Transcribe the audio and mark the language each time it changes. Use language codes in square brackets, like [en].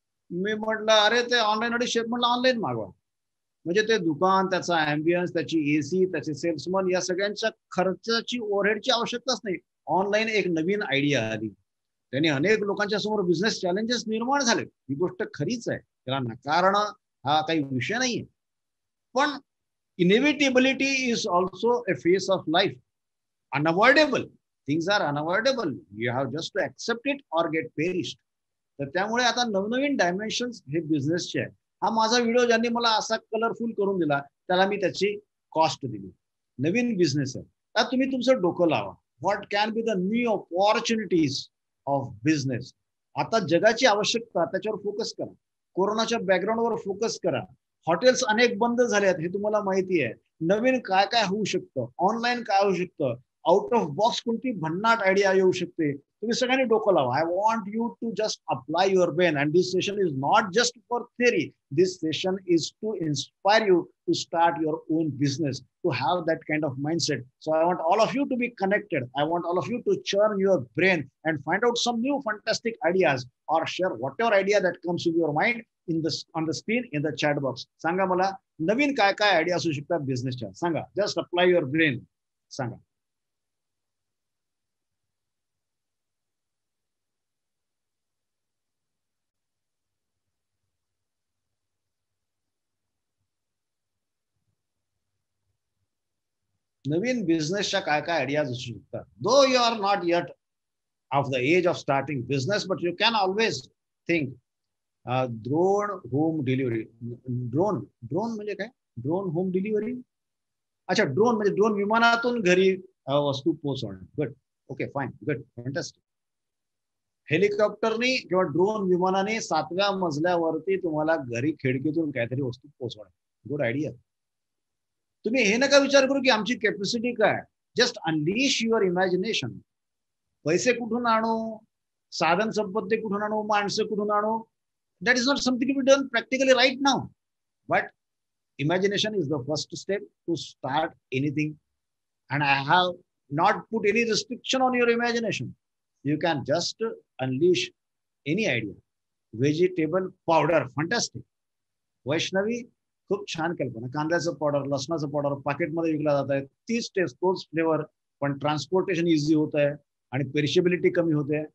[mr] मी म्हटलं अरे ते ऑनलाईन 250, म्हटलं ऑनलाईन मागवा. म्हणजे ते दुकान, त्याचा अँबियन्स, त्याची एसी, त्याचे सेल्समन, या सगळ्यांच्या खर्चाची ओव्हरहेडची आवश्यकताच नाही. ऑनलाईन एक नवीन आयडिया आली. त्यांनी अनेक लोकांच्या समोर बिझनेस चॅलेंजेस निर्माण झाले. ही गोष्ट खरीच आहे, त्याला नकारणं हा काही विषय नाहीये. [en] पण inevitability is also a face of life. Unavoidable things are unavoidable. You have just to accept it or get perished. [mr] तर त्यामुळे आता नवनवीन डायमेन्शन्स हे बिझनेसचे आहे. हा माझा व्हिडिओ ज्यांनी मला असा कलरफुल करून दिला त्याला मी त्याची कॉस्ट दिली. नवीन बिझनेस आहे. आता तुम्ही तुमचं डोकं लावा. [en] What can be the new opportunities of business. [mr] आता जगाची आवश्यकता त्याच्यावर फोकस करा. कोरोनाच्या बॅकग्राऊंडवर फोकस करा. हॉटेल्स अनेक बंद झाले आहेत हे तुम्हाला माहिती आहे. नवीन काय काय होऊ शकतं, ऑनलाईन काय होऊ शकतं, आउट ऑफ बॉक्स कोणती भन्नाट आयडिया येऊ शकते. तुम्ही सगळ्यांनी डोकं लावा. [en] I want you to just apply your brain and this session is not just for theory. This session is to inspire you to start your own business, to have that kind of mindset. So I want all of you to be connected. I want all of you to churn your brain and find out some new fantastic ideas or share whatever idea that comes in your mind on the screen in the chat box. [mr] सांगा मला नवीन काय काय idea असू शकतात बिझनेसच्या. सांगा. [en] Just apply your brain. [mr] सांगा. नवीन बिझनेसच्या काय काय आयडियाज असू शकतात. [en] Though you are not yet of the age of starting business but you can always think drone home delivery. [mr] Drone म्हणजे काय? Drone home delivery. अच्छा, ड्रोन म्हणजे ड्रोन विमानातून घरी वस्तू पोहोचवणे. Good. Okay, fine, good, fantastic. हेलिकॉप्टरनी किंवा ड्रोन विमानाने 7व्या मजल्यावरती तुम्हाला घरी खिडकीतून काहीतरी वस्तू पोहोचवणे. Good idea. तुम्ही हे नका विचार करू की आमची कॅपॅसिटी काय. [en] Just unleash your imagination. [mr] पैसे कुठून आणू, साधन संपत्ती कुठून आणू, [en] माणसं कुठून आणू, that is not something to be done practically right now. But imagination is the first step to start anything, and I have not put any restriction on your imagination. You can just unleash any idea. Vegetable powder, fantastic. [mr] Vaishnavi, खूप छान कल्पना. कांद्याचं powder, लसणाचं powder पाकिटमध्ये विकला जात आहे. तीच taste, तोच flavour, पण ट्रान्सपोर्टेशन इझी होत आहे आणि पेरिशेबिलिटी कमी होते.